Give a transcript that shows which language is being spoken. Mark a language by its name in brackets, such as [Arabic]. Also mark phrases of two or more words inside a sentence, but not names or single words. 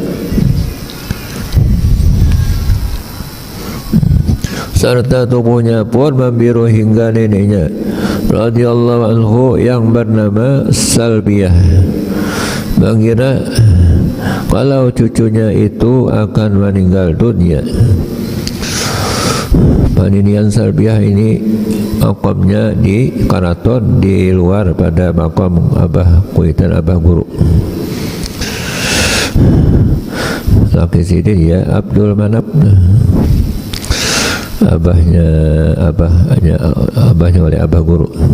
[Indonesian] Serta tubuhnya pun membiru hingga neneknya [Arabic] رضي الله عنه [Indonesian] yang bernama Salbiyah mengira kalau cucunya itu akan meninggal dunia. [Banjar] Paninian Salbiyah ini makamnya di Karaton, di luar pada makam Abah Kuitan Abah Guru. Laki Sidin ya Abdul Manab, abahnya oleh Abah Guru.